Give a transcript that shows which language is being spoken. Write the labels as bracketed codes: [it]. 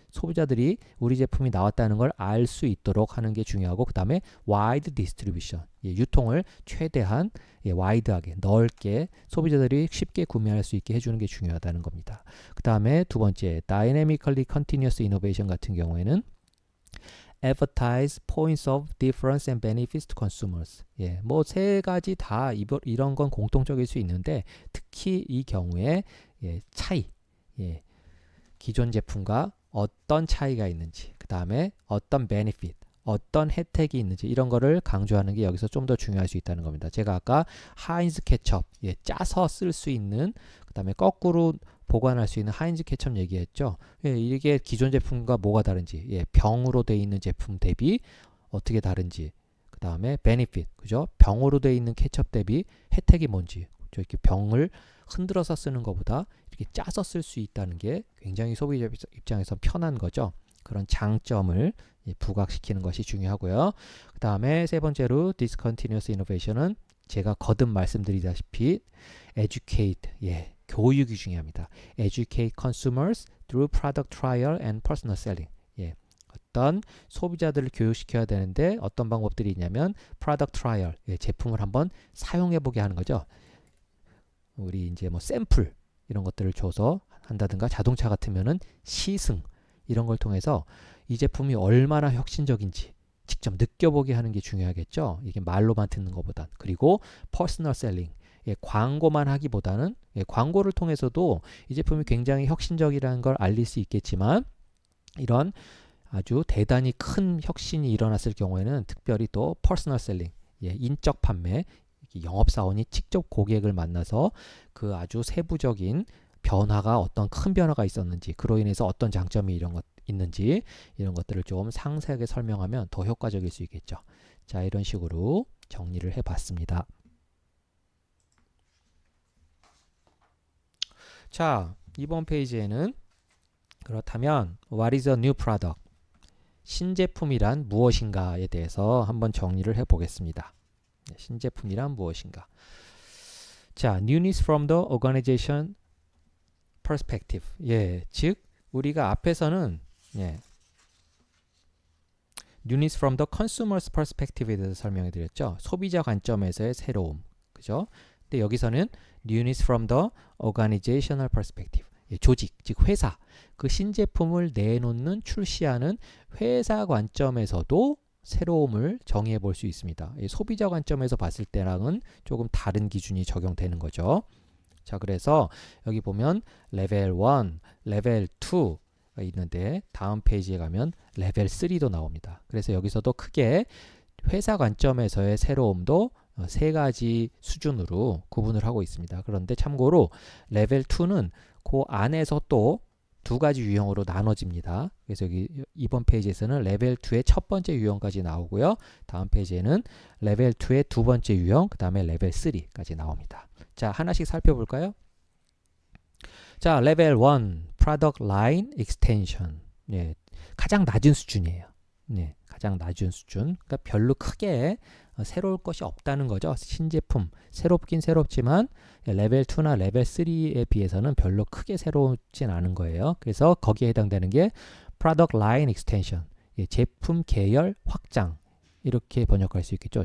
[ko] 소비자들이 우리 제품이 나왔다는 걸 알 수 있도록 하는 게 중요하고, 그 다음에 [en] wide distribution. [ko] 유통을 최대한 와이드하게 넓게 소비자들이 쉽게 구매할 수 있게 해주는 게 중요하다는 겁니다. 그 다음에 두 번째 [en] dynamically continuous innovation [ko] 같은 경우에는 [en] advertise points of difference and benefits to consumers. [ko] 뭐 세 가지 다 이런 건 공통적일 수 있는데 특히 이 경우에 차이, 기존 제품과 어떤 차이가 있는지, 그 다음에 어떤 benefit, 어떤 혜택이 있는지 이런 거를 강조하는 게 여기서 좀 더 중요할 수 있다는 겁니다. 제가 아까 하인즈 케첩, 짜서 쓸 수 있는, 그 다음에 거꾸로 보관할 수 있는 하인즈 케첩 얘기했죠. 이게 기존 제품과 뭐가 다른지, 병으로 돼 있는 제품 대비 어떻게 다른지, 그 다음에 베니핏, 그죠? 병으로 돼 있는 케첩 대비 혜택이 뭔지, 그죠? 이렇게 병을 흔들어서 쓰는 것보다 이렇게 짜서 쓸 수 있다는 게 굉장히 소비자 입장에서 편한 거죠. 그런 장점을 부각시키는 것이 중요하고요. 그 다음에 세 번째로 discontinuous innovation은 제가 거듭 말씀드리다시피 educate, 교육이 중요합니다. [en] educate consumers through product trial and personal selling. [ko] 어떤 소비자들을 교육시켜야 되는데 어떤 방법들이 있냐면 product trial, 제품을 한번 사용해 보게 하는 거죠. 우리 이제 뭐 샘플 이런 것들을 줘서 한다든가, 자동차 같으면은 시승 이런 걸 통해서 이 제품이 얼마나 혁신적인지 직접 느껴보게 하는 게 중요하겠죠. 이게 말로만 듣는 것보단. 그리고 퍼스널 셀링, 광고만 하기보다는 광고를 통해서도 이 제품이 굉장히 혁신적이라는 걸 알릴 수 있겠지만 이런 아주 대단히 큰 혁신이 일어났을 경우에는 특별히 또 퍼스널 셀링, 인적 판매, 영업사원이 직접 고객을 만나서 그 아주 세부적인 변화가, 어떤 큰 변화가 있었는지, 그로 인해서 어떤 장점이 있는지 이런 것들을 좀 상세하게 설명하면 더 효과적일 수 있겠죠. 자, 이런 식으로 정리를 해봤습니다. 자, 이번 페이지에는 그렇다면 [en] What is a new product? [ko] 신제품이란 무엇인가에 대해서 한번 정리를 해보겠습니다. 신제품이란 무엇인가? [en] 자, newness from the organization perspective. [ko] 즉 우리가 앞에서는 [en] newness from the consumer's perspective [ko] 에 대해서 설명해 드렸죠. 소비자 관점에서의 새로움. 그죠? 근데 여기서는 [en] newness from the organizational perspective. [ko] 조직, 즉 회사. 그 신제품을 내놓는, 출시하는 회사 관점에서도 새로움을 정의해 볼 수 있습니다. 소비자 관점에서 봤을 때랑은 조금 다른 기준이 적용되는 거죠. 자, 그래서 여기 보면 레벨 1, 레벨 2가 있는데 다음 페이지에 가면 레벨 3도 나옵니다. 그래서 여기서도 크게 회사 관점에서의 새로움도 세 가지 수준으로 구분을 하고 있습니다. 그런데 참고로 레벨 2는 그 안에서 또 두 가지 유형으로 나눠집니다. 그래서 여기 이번 페이지에서는 레벨 2의 첫 번째 유형까지 나오고요. 다음 페이지에는 레벨 2의 두 번째 유형, 그 다음에 레벨 3까지 나옵니다. 자, 하나씩 살펴볼까요? [en] 자, 레벨 1, Product Line Extension. [ko] 가장 낮은 수준이에요. 가장 낮은 수준. 그러니까 별로 크게 새로울 것이 없다는 거죠. 신제품, 새롭긴 새롭지만 레벨 2나 레벨 3에 비해서는 별로 크게 새롭진 않은 거예요. 그래서 거기에 해당되는 게 Product Line Extension, 제품 계열 확장, 이렇게 번역할 수 있겠죠.